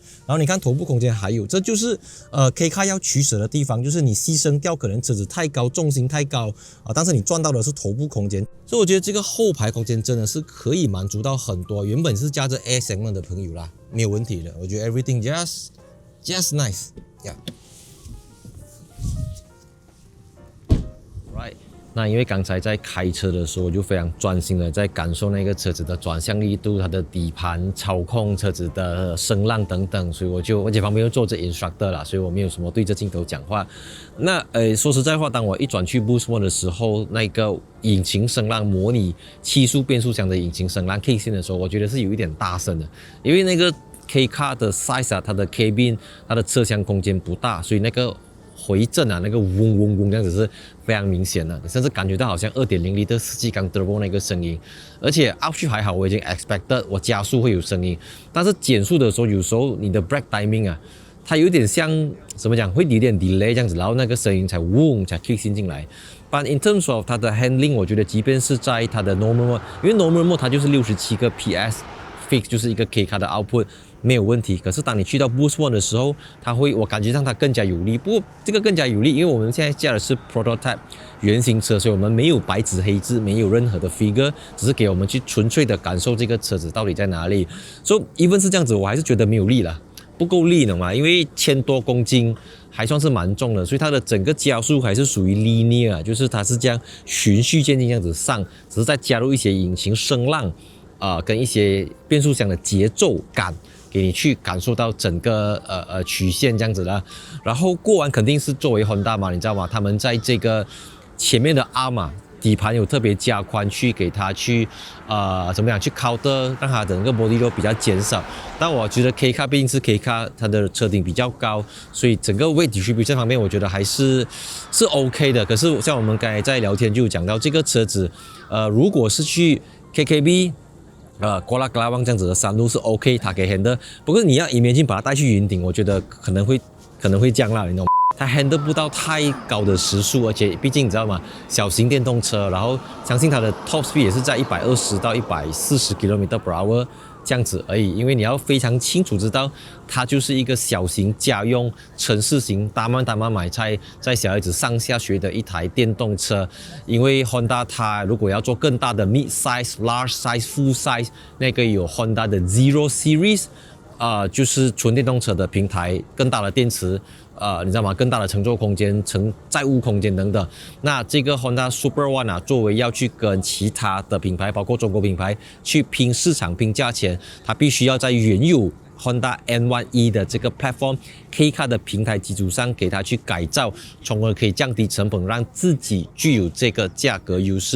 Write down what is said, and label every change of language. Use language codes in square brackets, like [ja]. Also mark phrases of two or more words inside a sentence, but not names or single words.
[zh] 然後你看頭部空間還有，這就是K Car 要取捨的地方，就是你犧牲掉可能車子太高、重心太高但是你賺到的是頭部空間。所以我覺得這個後排空間真的是可以滿足到很多原本是駕着 [en] A segment [zh] 的朋友啦，沒有問題的。我覺得 [en] everything just nice。Yeah. Right. [zh] 那因為剛才在開車的時候，我就非常專心的在感受那個車子的轉向力度、它的底盤操控、車子的聲浪等等，所以而且旁邊又坐着 instructor 啦，所以我沒有什麼對着鏡頭講話。那說實在話，當我一轉去 Boost Mode 的時候，那個引擎聲浪模擬7速變速箱的引擎聲浪 [en] kick in [zh] 的時候，我覺得是有一點大聲的，因為那個 K Car 的 size 啊，它的 cabin 它的車廂空間不大，所以那個回震啊，那個嗡嗡嗡這樣子是非常明顯的，你甚至感覺到好像 2.0L 4 氣缸 turbo 那個聲音。而且 up 去還好，我已經 expected 我加速會有聲音，但是減速的時候，有時候你的 [en] brake timing [zh] 啊，它有點像怎麼講，會有點 delay 這樣子，然後那個聲音才嗡才 [en] kick in [zh] 進來。 [en] But in terms of [zh] 它的 handling， 我覺得即便是在它的 [en] normal mode， [zh] 因為 [en] normal mode [zh] 它就是67個 PS fix， 就是一個 K Car 的 output。沒有問題，可是當你去到 Boost Mode 的時候，我感覺上它更加有力。不過這個更加有力，因為我們現在駕的是 Prototype 原型車，所以我們沒有白紙黑字，沒有任何的 figure， 只是給我們去純粹的感受這個車子到底在哪裡。所以 even 是這樣子，我還是覺得沒有力了，不夠力了嘛，因為1000多公斤還算是蠻重的，所以它的整個加速還是屬於 linear， 就是它是這樣循序漸進這樣子上，只是再加入一些引擎聲浪跟一些變速箱的節奏感。給你去感受到整個曲線這樣子啦，然後過完肯定是作為 Honda 嘛，你知道嗎？他們在這個前面的 arm 底盤有特別加寬去給它去怎麼樣去 counter， 讓它整個 [en] body roll [zh] 比較減少。但我覺得 K car 畢竟是 K car， 它的車頂比較高，所以整個 [en] weight distribution [zh] 方面我覺得還是 OK 的。可是像我們剛才在聊天就講到這個車子，如果是去 KKB。瓜拉旺這樣子的山路是 OK， 它可以 handle。不過你要 imagine 把它帶去雲頂，我覺得可能會降啦，你懂嗎？它 handle 不到太高的時速，而且畢竟你知道嗎？小型電動車，然後相信它的 [en] top speed [zh] 也是在120到140 km/h 這樣子而已。因為你要非常清楚知道，它就是一個小型家用城市型大慢買菜，在小孩子上下學的一台電動車。因為 Honda 它如果要做更大的 [en] mid size、large size、full size， [zh] 那個有 Honda 的 Zero Series，就是純電動車的平台，更大的電池。你知道嗎？更大的乘坐空間、載物空間等等。那這個 Honda Super One 啊，作為要去跟其他的品牌，包括中國品牌去拼市場、拼價錢，它必須要在原有 Honda N1E 的這個 platform K car 的平台基礎上，給它去改造，從而可以降低成本，讓自己具有這個價格優勢。